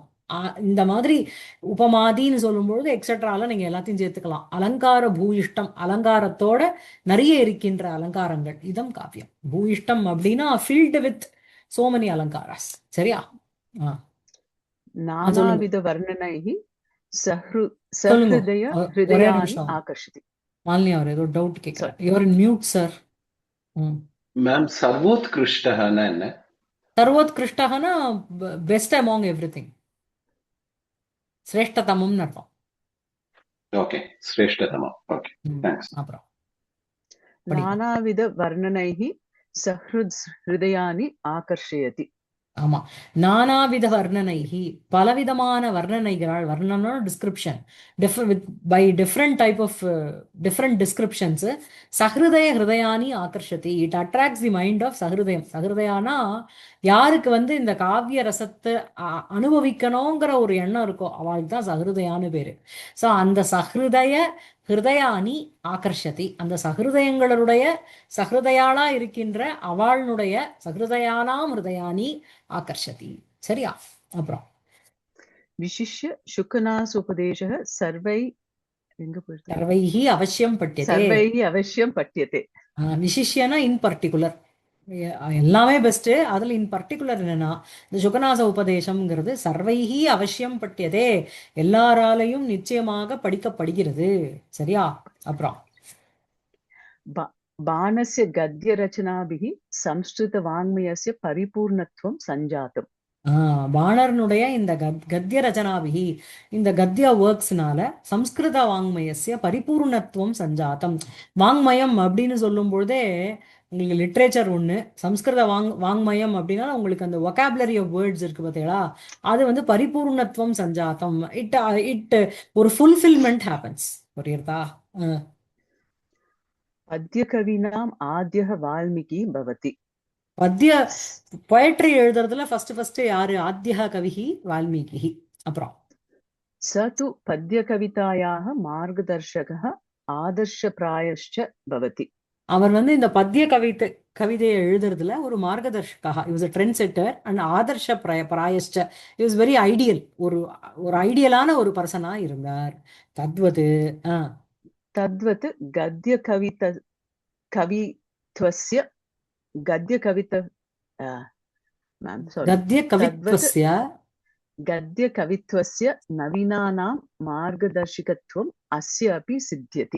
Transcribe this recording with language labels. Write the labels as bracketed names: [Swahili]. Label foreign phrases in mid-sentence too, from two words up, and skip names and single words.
[Tamil] இந்த மாதிரி உபமாதின்னு சொல்லும்பொழுது எக்ஸெட்ரால நீங்க எல்லாத்தையும் சேர்த்துக்கலாம். அலங்கார பூயிஷ்டம், அலங்காரத்தோட நிறைய இருக்கின்ற அலங்காரங்கள், இதம் காவியம். பூயிஷ்டம் அப்படின்னா [English] filled with so many alankaras. [Tamil] சரியா? சொல்லுங்க [Sanskrit] नानाविध वर्णनैः [Tamil] சொல்லுங்க. [Sanskrit] सहृदय [Tamil] ஒரே [Sanskrit] हृदयानि [Tamil] நிமிஷம், [Sanskrit] आकर्षति। [Tamil] மாலினி அவர் ஏதோ டவுட் கேட்கிறார். [English] Sorry. your mute sir. [Tamil] Ma'am, सर्वोत्कृष्टः என்ன? சர்வோத்கிருஷ்டகனா [English] best among every thing, [Tamil] சிரேஷ்டதமம்னு அர்த்தம். [English] Okay, श्रेष्ठतमम्. Okay, thanks. [Tamil] அப்புறம் படிங்க. [Sanskrit] नानाविध वर्णनैः सहृदयानि आकर्षयति। [Tamil] ஆமா, [Sanskrit] नानाविध वर्णनैः, [Tamil] பலவிதமான வர்ணனைகளால், வர்ணனோட டிஸ்கிரிப்ஷன், [English] by different type of different descriptions, [Sanskrit] सहृदय हृदयानि आकर्षति, [English] it attracts the mind of சஹிருதயம். [Tamil] சஹிருதயானா யாருக்கு வந்து இந்த காவிய ரசத்தை அனுபவிக்கணுங்கிற ஒரு எண்ணம் இருக்கோ அவளுக்கு தான் சஹிருதயான்னு பேரு. ஸோ அந்த [Sanskrit] सहृदय हृदयानि आकर्षति, [Tamil] அந்த சஹிருதயங்களுடைய சஹிருதயாளா இருக்கின்ற அவளுடைய [Sanskrit] सहृदयानां हृदयानि आकर्षति. [Tamil] சரியா? அப்புறம் [Sanskrit] विशिष्य शुकनासोपदेशः सर्वैः अवश्यं पठ्यते. सर्वैः अवश्यं पठ्यते। [Tamil] விசிஷ்யனா [English] in particular, [Tamil] எல்லாமே பெஸ்ட், அதுல [English] in particular [Tamil] என்னன்னா இந்த சுகநாச உபதேசம்ங்கிறது [Sanskrit] सर्वैः अवश्यं पठ्यते, [Tamil] எல்லாராலையும் நிச்சயமாக படிக்கப்படுகிறது. சரியா? அப்புறம் [Sanskrit] बाणस्य गद्यरचनाभिः संस्कृतवाङ्मयस्य परिपूर्णत्वं सञ्जातम्। [Tamil] பாணர்னுடைய இந்த [Sanskrit] गद्य रचनाभिः, [Tamil] இந்த கத்திய ஒர்க்ஸ்னால [Sanskrit] संस्कृत वाङ्मयस्य परिपूर्णत्वं सञ्जातम्. [Tamil] வாங்மயம் அப்படின்னு சொல்லும் பொழுதே உங்களுக்கு லிட்ரேச்சர் ஒன்று, சம்ஸ்கிருத வாங்மயம் அப்படின்னா உங்களுக்கு அந்த [English] vocabulary of words [Tamil] இருக்கு பார்த்தீங்களா, அது வந்து [Sanskrit] परिपूर्णत्वं सञ्जातम्. [English] it ஒரு fulfilment happens. புரியுறதா? [Sanskrit] पद्यकवीनाम् आद्यः वाल्मीकि भवति। [Tamil] பத்ய பொயட்ரி எழுதுறதுல ஃபர்ஸ்ட் யாரு? [Sanskrit] आद्यः कविः वाल्मीकि. அப்புறம் स तु पद्यकवितायाः मार्गदर्शकः आदर्शप्रायश्च भवति. [Tamil] அவர் இந்த பத்ய கவிதையை எழுதுறதுல ஒரு மார்கதர்ஷகா, [English] he was a trend setter and [Sanskrit] आदर्श प्रायश्च, [English] he was very ideal, [Tamil] ஒரு ஒரு ஐடியலான ஒரு பர்சனா இருந்தார். தத்வது [Sanskrit] तद्वत् कवित्वस्य गद्यकवित sorry கத்ய तद्वत् கவித்வஸ்ய गद्यकवित्वस्य नवीनानां मार्गदर्शिकत्वम् अस्य अपि सिद्ध्यति.